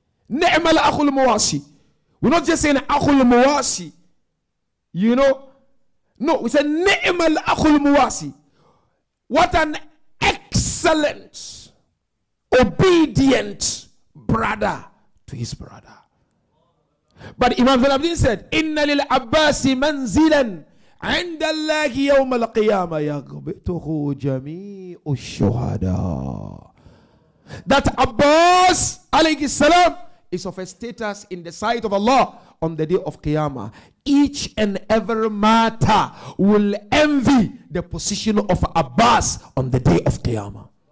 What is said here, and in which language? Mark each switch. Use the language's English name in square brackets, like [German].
[Arabic] نِعْمَ الْأَخُ الْمُوَاسِي. [English] We're not just saying [Arabic] أَخُ الْمُوَاسِي. [English] You know? No, we say [Arabic] نِعْمَ الْأَخُ الْمُوَاسِي. [English] What an excellent, obedient brother to his brother. But Imam Zain said, [Arabic] إِنَّ لِلْعَبَّاسِ مَنْزِلًا عند الله يوم القيامة يغبطه جميع الشهداء. [English] That Abbas alayhi salam is of a status in the sight of Allah on the day of Qiyamah. Each and every martyr will envy the position of Abbas on the day of Qiyamah.